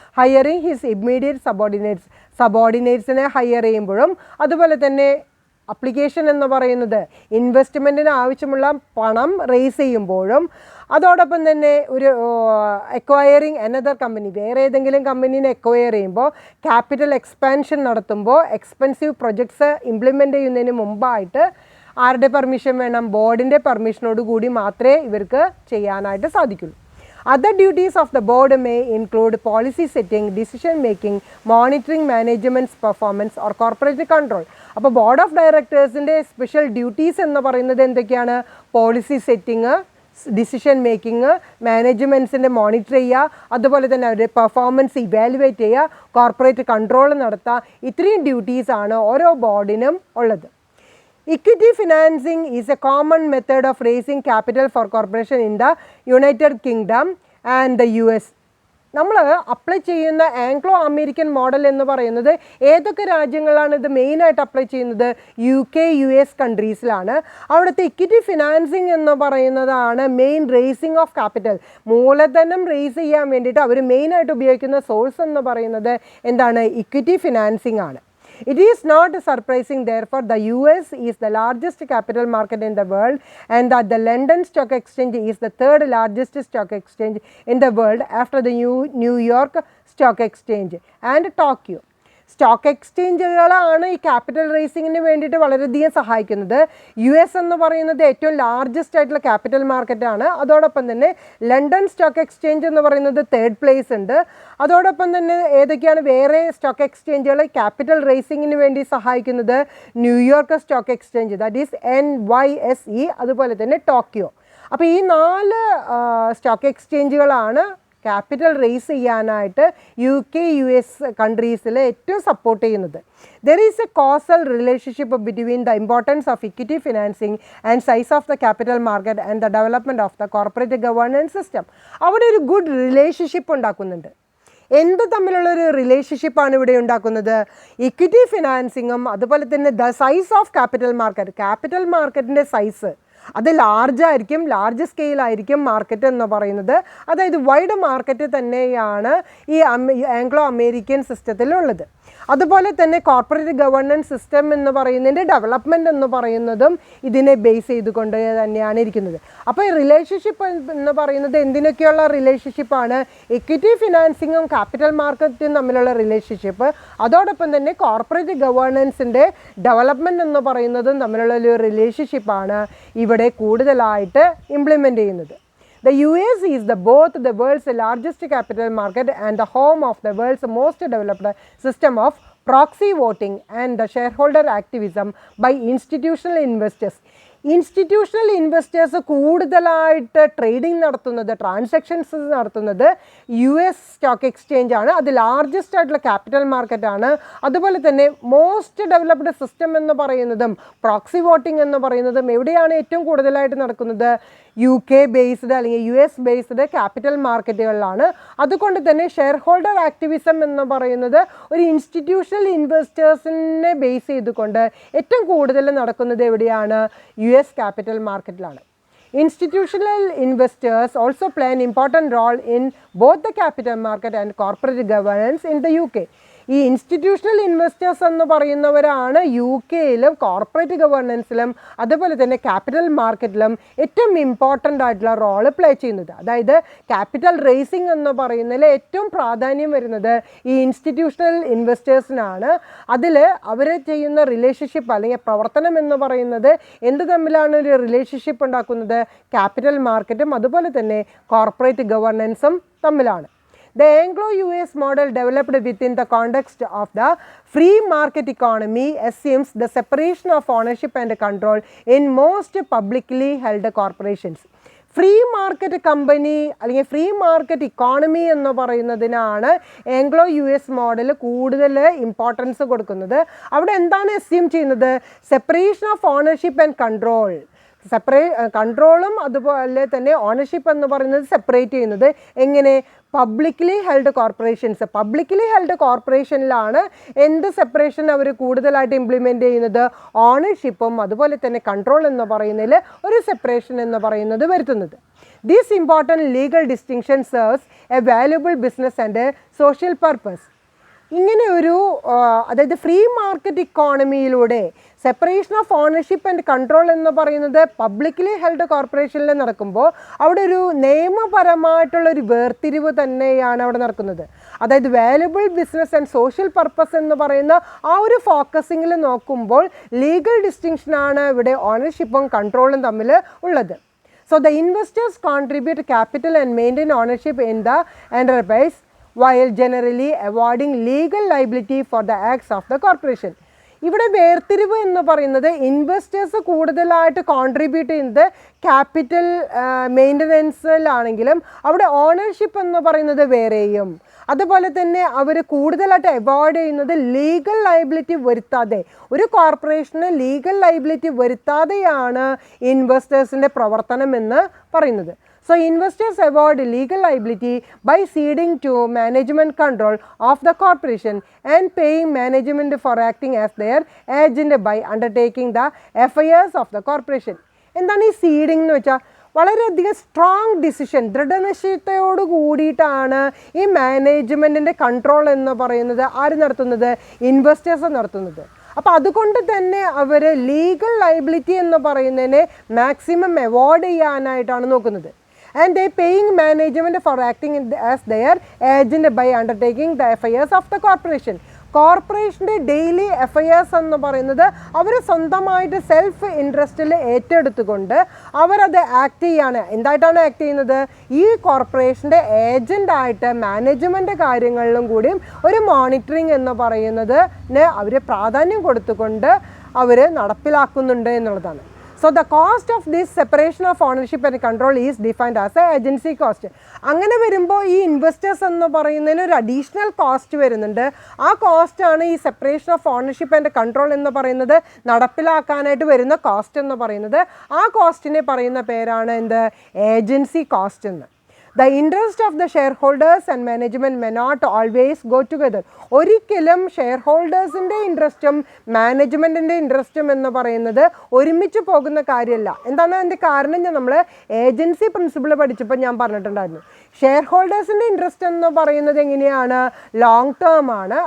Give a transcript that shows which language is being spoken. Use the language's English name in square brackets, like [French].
[English] hiring his immediate [Malayalam] സബോർഡിനേറ്റ്സിനെ higher ചെയ്യുമ്പോഴും അതുപോലെ തന്നെ അപ്ലിക്കേഷൻ എന്ന് പറയുന്നത് ഇൻവെസ്റ്റ്മെൻറ്റിന് ആവശ്യമുള്ള പണം റേസ് ചെയ്യുമ്പോഴും അതോടൊപ്പം തന്നെ ഒരു [English] acquiring another company, [Malayalam] വേറെ ഏതെങ്കിലും കമ്പനീനെ എക്വയർ ചെയ്യുമ്പോൾ, ക്യാപിറ്റൽ എക്സ്പാൻഷൻ നടത്തുമ്പോൾ, എക്സ്പെൻസീവ് പ്രൊജക്ട്സ് ഇംപ്ലിമെൻ്റ് ചെയ്യുന്നതിന് മുമ്പായിട്ട് ആരുടെ പെർമിഷൻ വേണം? ബോർഡിൻ്റെ പെർമിഷനോട് കൂടി മാത്രമേ ഇവർക്ക് ചെയ്യാനായിട്ട് സാധിക്കുള്ളൂ. [English] Other duties of the board may include policy setting, decision making, monitoring management's performance or corporate control. [Malayalam] അപ്പോൾ ബോർഡ് ഓഫ് ഡയറക്ടേഴ്സിൻ്റെ സ്പെഷ്യൽ ഡ്യൂട്ടീസ് എന്ന് പറയുന്നത് എന്തൊക്കെയാണ്? Policy setting, decision making, മാനേജ്മെൻറ്റ്സിൻ്റെ monitor ചെയ്യുക, അതുപോലെ തന്നെ അവരുടെ പെർഫോമൻസ് ഇവാലുവേറ്റ് ചെയ്യുക, കോർപ്പറേറ്റ് കൺട്രോൾ നടത്തുക. ഇത്രയും ഡ്യൂട്ടീസാണ് ഓരോ ബോർഡിനും ഉള്ളത്. [English] Equity financing is a common method of raising capital for corporation in the United Kingdom and the US. [Malayalam] നമ്മൾ അപ്ലൈ ചെയ്യുന്ന ആംഗ്ലോ അമേരിക്കൻ മോഡൽ എന്ന് പറയുന്നത് ഏതൊക്കെ രാജ്യങ്ങളാണ് ഇത് മെയിനായിട്ട് അപ്ലൈ ചെയ്യുന്നത്? UK, US കൺട്രീസിലാണ്. അവിടുത്തെ ഇക്വിറ്റി ഫിനാൻസിങ് എന്ന് പറയുന്നതാണ് മെയിൻ റേസിംഗ് ഓഫ് ക്യാപിറ്റൽ. മൂലധനം റേസ് ചെയ്യാൻ വേണ്ടിയിട്ട് അവർ മെയിനായിട്ട് ഉപയോഗിക്കുന്ന സോഴ്സ് എന്ന് പറയുന്നത് എന്താണ്? ഇക്വിറ്റി ഫിനാൻസിങ് ആണ്. [English] It is not surprising, therefore, the US is the largest capital market in the world and that the London Stock Exchange is the third largest stock exchange in the world after the New York Stock Exchange and Tokyo. [Malayalam] Stock എക്സ്ചേഞ്ചുകളാണ് ഈ capital റേസിങ്ങിന് വേണ്ടിയിട്ട് വളരെയധികം സഹായിക്കുന്നത്. US എന്ന് പറയുന്നത് ഏറ്റവും largest ആയിട്ടുള്ള capital മാർക്കറ്റാണ്. അതോടൊപ്പം തന്നെ ലണ്ടൻ സ്റ്റോക്ക് എക്സ്ചേഞ്ച് എന്ന് പറയുന്നത് തേർഡ് പ്ലേസ് ഉണ്ട്. അതോടൊപ്പം തന്നെ ഏതൊക്കെയാണ് വേറെ സ്റ്റോക്ക് എക്സ്ചേഞ്ചുകൾ ക്യാപിറ്റൽ റേസിങ്ങിന് വേണ്ടി സഹായിക്കുന്നത്? New York stock exchange, [English] that is [Malayalam] NYSE, അതുപോലെ തന്നെ ടോക്കിയോ. അപ്പോൾ ഈ 4 സ്റ്റോക്ക് എക്സ്ചേഞ്ചുകളാണ് ക്യാപിറ്റൽ റേസ് ചെയ്യാനായിട്ട് UK, US കൺട്രീസിൽ ഏറ്റവും സപ്പോർട്ട് ചെയ്യുന്നത്. [English] There is a causal relationship between the importance of equity financing and size of the capital market and the development of the corporate governance system. [Malayalam] അവിടെ ഒരു good relationship ഉണ്ടാക്കുന്നുണ്ട്. എന്ത് തമ്മിലുള്ളൊരു റിലേഷൻഷിപ്പാണ് ഇവിടെ ഉണ്ടാക്കുന്നത്? Equity ഫിനാൻസിങ്ങും അതുപോലെ തന്നെ ദ സൈസ് ഓഫ് ക്യാപിറ്റൽ മാർക്കറ്റിൻ്റെ size അത് ലാർജായിരിക്കും, ലാർജ് സ്കെയിലായിരിക്കും മാർക്കറ്റ് എന്ന് പറയുന്നത്. അതായത് വൈഡ് മാർക്കറ്റ് തന്നെയാണ് ഈ ആംഗ്ലോ അമേരിക്കൻ സിസ്റ്റത്തിലുള്ളത്. അതുപോലെ തന്നെ കോർപ്പറേറ്റ് ഗവേണൻസ് സിസ്റ്റം എന്ന് പറയുന്നതിൻ്റെ ഡെവലപ്മെൻറ്റ് എന്ന് പറയുന്നതും ഇതിനെ ബേസ് ചെയ്തുകൊണ്ട് തന്നെയാണ് ഇരിക്കുന്നത്. അപ്പോൾ ഈ റിലേഷൻഷിപ്പ് എന്ന് പറയുന്നത് എന്തിനൊക്കെയുള്ള റിലേഷൻഷിപ്പാണ്? ഇക്വിറ്റി ഫിനാൻസിങ്ങും ക്യാപിറ്റൽ മാർക്കറ്റും തമ്മിലുള്ള റിലേഷൻഷിപ്പ്, അതോടൊപ്പം തന്നെ കോർപ്പറേറ്റ് ഗവേണൻസിൻ്റെ ഡെവലപ്മെൻറ്റ് എന്ന് പറയുന്നതും തമ്മിലുള്ള ഒരു റിലേഷൻഷിപ്പാണ് ഇവിടെ കൂടുതലായിട്ട് ഇംപ്ലിമെൻ്റ് ചെയ്യുന്നത്. [English] The US is both the world's largest capital market and the home of the world's most developed system of proxy voting and the shareholder activism by institutional investors. [Malayalam] Institutional investors കൂടുതലായിട്ട് trading നടത്തുന്നത്, transactions നടത്തുന്നത് US stock exchange ആണ്. അത് largest ആയിട്ടുള്ള capital മാർക്കറ്റാണ്. അതുപോലെ തന്നെ most developed system എന്ന് പറയുന്നതും പ്രോക്സി വോട്ടിംഗ് എന്ന് പറയുന്നതും എവിടെയാണ് ഏറ്റവും കൂടുതലായിട്ട് നടക്കുന്നത്? UK ബേസ്ഡ് അല്ലെങ്കിൽ US ബേസ്ഡ് ക്യാപിറ്റൽ മാർക്കറ്റുകളിലാണ്. അതുകൊണ്ട് തന്നെ ഷെയർ ഹോൾഡർ ആക്ടിവിസം എന്ന് പറയുന്നത് ഒരു ഇൻസ്റ്റിറ്റ്യൂഷണൽ ഇൻവെസ്റ്റേഴ്സിനെ ബേസ് ചെയ്തുകൊണ്ട് ഏറ്റവും കൂടുതൽ നടക്കുന്നത് എവിടെയാണ്? US capital മാർക്കറ്റിലാണ്. [English] Institutional investors also play an important role in both the capital market and corporate governance in the UK. [Malayalam] ഈ ഇൻസ്റ്റിറ്റ്യൂഷണൽ ഇൻവെസ്റ്റേഴ്സ് എന്ന് പറയുന്നവരാണ് UK-യിലും കോർപ്പറേറ്റ് ഗവേണൻസിലും അതുപോലെ തന്നെ ക്യാപിറ്റൽ മാർക്കറ്റിലും ഏറ്റവും ഇമ്പോർട്ടൻ്റ് ആയിട്ടുള്ള റോള് പ്ലേ ചെയ്യുന്നത്. അതായത് ക്യാപിറ്റൽ റേസിംഗ് എന്ന് പറയുന്നതിൽ ഏറ്റവും പ്രാധാന്യം വരുന്നത് ഈ ഇൻസ്റ്റിറ്റ്യൂഷണൽ ഇൻവെസ്റ്റേഴ്സിനാണ്. അതിൽ അവർ ചെയ്യുന്ന റിലേഷൻഷിപ്പ് അല്ലെങ്കിൽ പ്രവർത്തനം എന്ന് പറയുന്നത് എന്ത് തമ്മിലാണ് ഒരു റിലേഷൻഷിപ്പ് ഉണ്ടാക്കുന്നത്? ക്യാപിറ്റൽ മാർക്കറ്റും അതുപോലെ തന്നെ കോർപ്പറേറ്റ് ഗവേണൻസും തമ്മിലാണ്. [English] The Anglo-US model developed within the context of the free market economy assumes the separation of ownership and control in most publicly held corporations. [Malayalam] Free market company അല്ലെങ്കിൽ ഫ്രീ മാർക്കറ്റ് ഇക്കോണമി എന്ന് പറയുന്നതിനാണ് AngloUS model കൂടുതൽ importance കൊടുക്കുന്നത്. അവിടെ എന്താണ് assume ചെയ്യുന്നത്? Separation of ownership and control. കൺട്രോളും അതുപോലെ തന്നെ ownership എന്ന് പറയുന്നത് സെപ്പറേറ്റ് ചെയ്യുന്നത് എങ്ങനെ? Publicly held corporations. Publicly held കോർപ്പറേഷനിലാണ് എന്ത് സെപ്പറേഷൻ അവർ കൂടുതലായിട്ട് ഇംപ്ലിമെൻ്റ് ചെയ്യുന്നത്? ഓണർഷിപ്പും അതുപോലെ തന്നെ കൺട്രോൾ എന്ന് പറയുന്നതിൽ ഒരു സെപ്പറേഷൻ എന്ന് പറയുന്നത് വരുത്തുന്നത്. [English] This important legal distinction serves a valuable business and social purpose. [Malayalam] ഇങ്ങനെ ഒരു അതായത് free market ഇക്കോണമിയിലൂടെ separation of ownership and control എന്ന് പറയുന്നത് പബ്ലിക്കലി ഹെൽഡ് കോർപ്പറേഷനിൽ നടക്കുമ്പോൾ അവിടെ ഒരു നിയമപരമായിട്ടുള്ളൊരു വേർതിരിവ് തന്നെയാണ് അവിടെ നടക്കുന്നത്. അതായത് valuable business and social purpose എന്ന് പറയുന്ന ആ ഒരു ഫോക്കസിങ്ങിൽ നോക്കുമ്പോൾ ലീഗൽ ഡിസ്റ്റിങ്ഷനാണ് ഇവിടെ ഓണർഷിപ്പും കൺട്രോളും തമ്മിൽ ഉള്ളത്. [English] So the investors contribute capital and maintain ownership in the enterprise while generally avoiding legal liability for the acts of the corporation. [Malayalam] ഇവിടെ വേർതിരിവ് എന്ന് പറയുന്നത് ഇൻവെസ്റ്റേഴ്സ് കൂടുതലായിട്ട് കോൺട്രിബ്യൂട്ട് ചെയ്യുന്നത് ക്യാപിറ്റൽ മെയിൻ്റനൻസിലാണെങ്കിലും അവിടെ ഓണർഷിപ്പ് എന്ന് പറയുന്നത് വേറെയും. അതുപോലെ തന്നെ അവർ കൂടുതലായിട്ട് അവോയ്ഡ് ചെയ്യുന്നത് ലീഗൽ ലയബിലിറ്റി വരുത്താതെ, ഒരു കോർപ്പറേഷന് ലീഗൽ ലയബിലിറ്റി വരുത്താതെയാണ് ഇൻവെസ്റ്റേഴ്സിൻ്റെ പ്രവർത്തനം എന്ന് പറയുന്നത്. [English] So investors avoid legal liability by ceding to management control of the corporation and paying management for acting as their agent by undertaking the affairs of the corporation. [Malayalam] എന്താണ് ഈ seeding എന്ന് വെച്ചാൽ? വളരെയധികം strong decision, ദൃഢനിശ്ചയത്തോട് കൂടിയിട്ടാണ് ഈ മാനേജ്മെൻറ്റിൻ്റെ control എന്ന് പറയുന്നത് ആര് നടത്തുന്നത്? ഇൻവെസ്റ്റേഴ്സ് നടത്തുന്നത്. അപ്പോൾ അതുകൊണ്ട് തന്നെ അവർ ലീഗൽ ലയബിലിറ്റി എന്ന് പറയുന്നതിനെ മാക്സിമം അവോയ്ഡ് ചെയ്യാനായിട്ടാണ് നോക്കുന്നത്. [English] And they paying management for acting as their agent by undertaking the affairs of the corporation. [Malayalam] കോർപ്പറേഷൻ്റെ ഡെയിലി അഫയേഴ്സ് എന്ന് പറയുന്നത് അവർ സ്വന്തമായിട്ട് സെൽഫ് ഇൻട്രസ്റ്റിൽ ഏറ്റെടുത്തുകൊണ്ട് അവരത് ആക്ട് ചെയ്യാണ്. എന്തായിട്ടാണ് ആക്ട് ചെയ്യുന്നത്? ഈ കോർപ്പറേഷൻ്റെ ഏജൻ്റായിട്ട് മാനേജ്മെൻറ്റ് കാര്യങ്ങളിലും കൂടിയും ഒരു മോണിറ്ററിങ് എന്ന് പറയുന്നതിന് അവർ പ്രാധാന്യം കൊടുത്തുകൊണ്ട് അവർ നടപ്പിലാക്കുന്നുണ്ട് എന്നുള്ളതാണ്. [English] So the cost of this separation of ownership and control is defined as a agency cost. [Malayalam] അങ്ങനെ വരുമ്പോൾ ഈ ഇൻവെസ്റ്റേഴ്സ് എന്ന് പറയുന്നതിന് ഒരു അഡീഷണൽ കോസ്റ്റ് വരുന്നുണ്ട്. ആ കോസ്റ്റാണ് ഈ separation of ownership and control എന്ന് പറയുന്നത് നടപ്പിലാക്കാനായിട്ട് വരുന്ന കോസ്റ്റ് എന്ന് പറയുന്നത്. ആ കോസ്റ്റിനെ പറയുന്ന പേരാണ് എന്ത്? ഏജൻസി കോസ്റ്റ് എന്ന്. [English] The interest of the shareholders and management may not always go together. [Malayalam] ഒരിക്കലും ഷെയർ ഹോൾഡേഴ്സിൻ്റെ ഇൻട്രസ്റ്റും മാനേജ്മെൻറ്റിൻ്റെ ഇൻട്രസ്റ്റും എന്ന് പറയുന്നത് ഒരുമിച്ച് പോകുന്ന കാര്യമല്ല. എന്താണ് അതിൻ്റെ കാരണം? നമ്മൾ ഏജൻസി പ്രിൻസിപ്പിൾ പഠിച്ചപ്പോൾ ഞാൻ പറഞ്ഞിട്ടുണ്ടായിരുന്നു. ഷെയർ ഹോൾഡേഴ്സിൻ്റെ ഇൻട്രസ്റ്റ് എന്ന് പറയുന്നത് എങ്ങനെയാണ്? ലോങ് ടേം ആണ്.